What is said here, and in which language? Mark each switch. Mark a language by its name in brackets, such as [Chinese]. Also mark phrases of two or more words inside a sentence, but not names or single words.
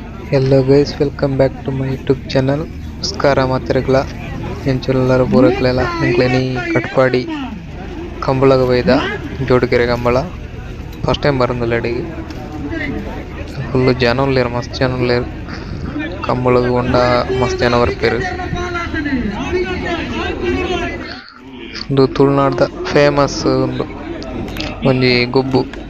[English] Hello guys, welcome back to my YouTube channel. [Tulu] ನಮಸ್ಕಾರ ಮಾತಿರಗ್ಲ ಎಂಚುಲ್ಲರ ಪೂರಕ್ಲೆಲ್ಲ ಎಂಕ್ಲೆನಿ ಕಟ್ಪಾಡಿ ಕಂಬಳಗ ಬೈದ ಜೋಡುಗೆರೆ ಕಂಬಳ [English] first time [Tulu] ಬರಂದಿಲ್ಲ ಅಡಿಗೆ ಫುಲ್ ಜನ ಉಳ್ಳೇರು ಮಸ್ತ್ ಜನ ಉಳ್ಳೇರು ಕಂಬಳಗ ಉಂಡ ಮಸ್ತ್ ಜನ ಬರ್ಪೇರು ಒಂದು ತುಳುನಾಡ್ದ ಫೇಮಸ್ ಒಂದು ಒಂಜಿ ಗೊಬ್ಬು